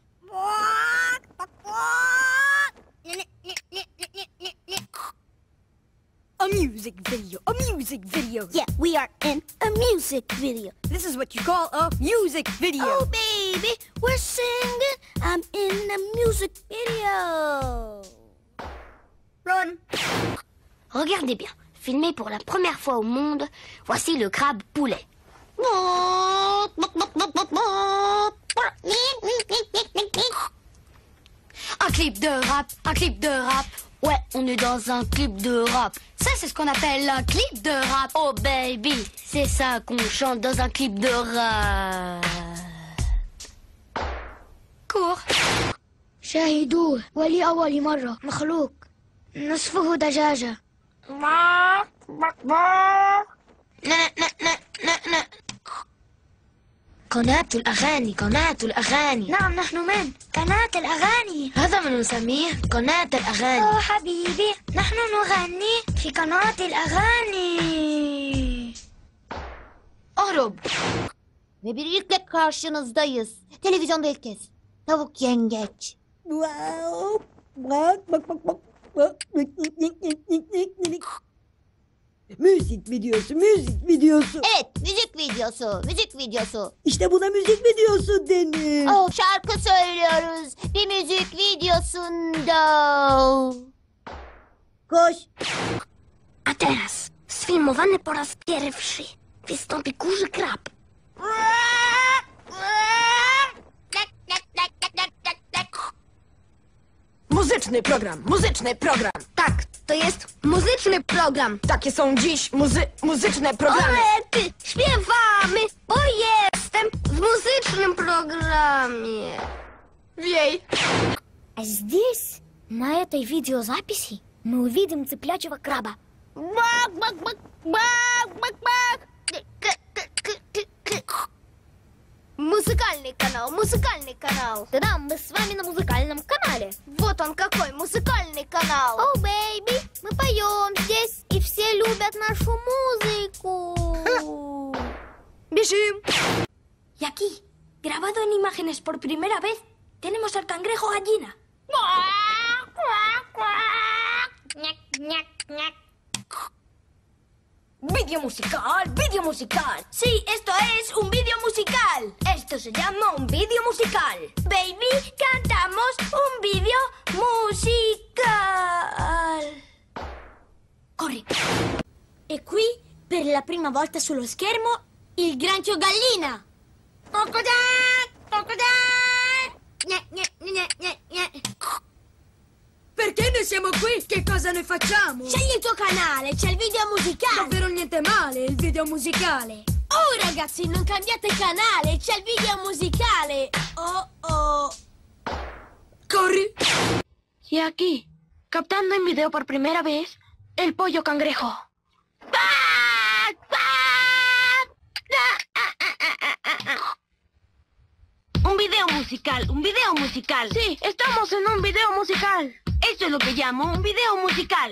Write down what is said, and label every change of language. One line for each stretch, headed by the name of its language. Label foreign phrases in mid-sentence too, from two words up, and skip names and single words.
English: A music video, a music video. Yeah, we are in a music video. This is what you call a music video. Oh, baby, we're singing. I'm in a music video. Run.
French: Regardez bien, filmé pour la première fois au monde, voici le crabe poulet. Un clip de rap, un clip de rap. Ouais, on est dans un clip de rap. Ça, c'est ce qu'on appelle un clip de rap. Oh baby, c'est ça qu'on chante dans un clip de rap. Cours.
Arabic: شاهدوه ولأول مرة مخلوق نصفه دجاجة. قناة الأغاني، قناة الأغاني. نعم، نحن من قناة الأغاني. هذا ما نسميه قناة الأغاني. أوه حبيبي، نحن نغني في قناة الأغاني. اهرب.
Turkish: Ve bir ilkle karşınızdayız. Televizyonda ilk kez. Tavuk yengeç. Müzik videosu, müzik videosu. Evet, müzik videosu, müzik videosu. İşte buna müzik videosu denir. Oh, şarkı söylüyoruz. Bir müzik videosunda. Koş.
Polish: A teraz, sfilmowany po raz pierwszy, wystąpi kurzy krab. Muzyczny program, muzyczny program. Tak, to jest muzyczny program. Takie są dziś muzyczne programy. Orety, śpiewamy, bo jestem w muzycznym programie. Wiej.
Russian: А здесь, на этой видеозаписи, мы увидим цыплячьего краба. Музыкальный канал, музыкальный канал. Да-да, мы с вами на музыкальном канале. Вот он какой, музыкальный канал. О, бэйби, мы поем здесь, и все любят нашу музыку. Бежим.
Spanish: Y aquí, grabado en imágenes por primera vez, tenemos al cangrejo gallina. Vídeo musical, vídeo musical. Sí, esto es un vídeo musical. Esto se llama un vídeo musical. Baby, cantamos un vídeo musical.
Italian: Corri. E qui, per la prima volta sullo schermo, il granchio gallina. Perché noi siamo qui? Che cosa noi facciamo? Scegli il tuo canale, c'è il video musicale. Davvero niente male, il video musicale. Oh ragazzi, non cambiate canale, c'è il video musicale. Oh oh. Corri.
Spanish: Y aquí, captando en video por primera vez, el pollo cangrejo. Un video musical, un video musical. Sí, estamos en un video musical. Eso es lo que llamo un video musical.